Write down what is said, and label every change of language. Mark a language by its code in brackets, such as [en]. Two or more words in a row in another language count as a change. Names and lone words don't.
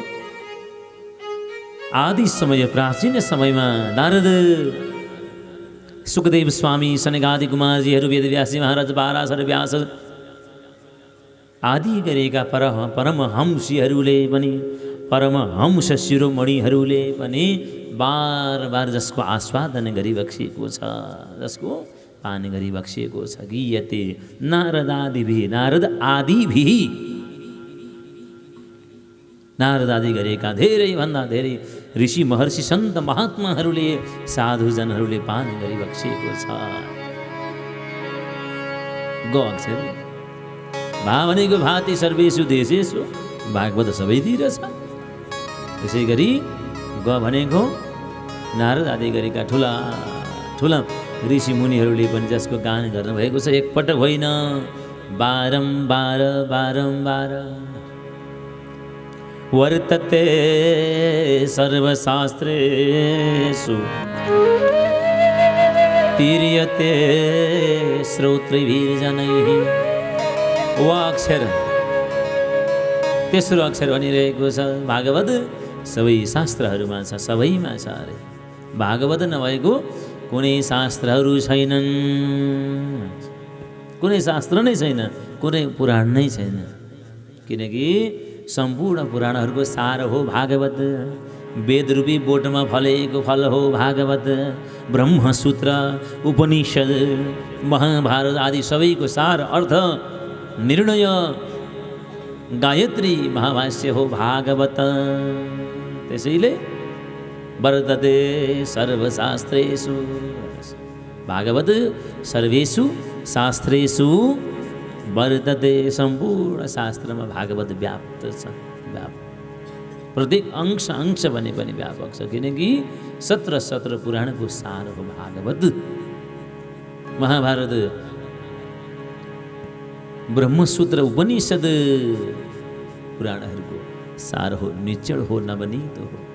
[ne] आदि समय, प्राचीन समयमा नारद, सुखदेव स्वामी, सनकादि कुमारजीहरू, वेदव्यासी महाराज, पाराशर व्यास आदि गरेका परमहंसीहरूले पनि, परमहंस शिरोमणिहरूले पनि बार बार जसको आस्वादन गरिबक्सिएको छ, जसको पान गरिबक्सिएको छ। [sa] गीयते नारदादिभिः, नारद आदिभिः, [ne] नारद आदि गरेका धेरैभन्दा धेरै ऋषि महर्षि सन्त महात्माहरूले, साधुजनहरूले पान गरिबक्सिएको छ। ग अक्षर भा भनेको [sa] भाति सर्वेषु देशेषु, [ne] भागवत सबैतिर छ। त्यसै गरी ग भनेको नारद आदि गरेका ठुला ठुला ऋषि मुनिहरूले पनि जसको गान गर्नुभएको छ, एकपटक होइन, बारम्बार बारम्बार। [sa] वर्तते सर्वशास्त्रेषु तीर्यते श्रोतृभिर्जनैः। [ne] व अक्षर, तेस्रो अक्षर भनिरहेको छ, भागवत सबै शास्त्रहरूमा छ, सबैमा छ अरे। भागवत नभएको कुनै शास्त्रहरू छैनन्, कुनै शास्त्र नै छैन, कुनै पुराण नै छैन। किनकि सम्पूर्ण पुराणहरूको सार हो भागवत। वेदरूपी बोटमा फलेको फल हो भागवत। ब्रह्मसूत्र, उपनिषद, महाभारत आदि सबैको सार, अर्थ, निर्णय, गायत्री महाभाष्य हो भागवत। [sa] त्यसैले वर्तते सर्वशास्त्रेषु, भागवत सर्वेषु शास्त्रेषु वर्तते। [ne] सम्पूर्ण शास्त्रमा भागवत व्याप्त छ, व्याप्त। प्रत्येक अंश अंश भने पनि व्यापक छ, किनकि 17 पुराणको सार हो भागवत। महाभारत, ब्रह्मसूत्र, उपनिषद पुराणहरूको सार हो, निचड हो, नवनीत हो।